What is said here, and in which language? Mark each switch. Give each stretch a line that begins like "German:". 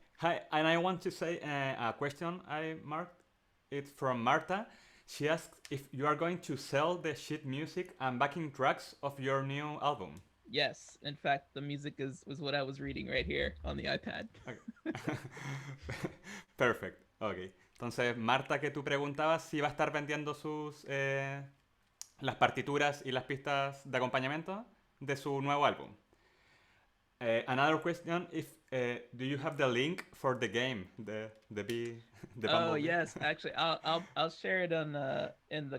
English: hi, and I want to say a question I marked. It's from Marta. She asks if you are going to sell the sheet music and backing tracks of your new album. Yes, in fact, the music is was what I was reading right here on the iPad. Okay. Perfect. Ok.
Spanish: Entonces, Marta, que tú preguntabas si va a estar vendiendo sus las partituras y las pistas de acompañamiento de su nuevo álbum.
English: Another question: if do you have the link for the game, the bee, the Oh bumblebee? yes, actually, I'll share it on in the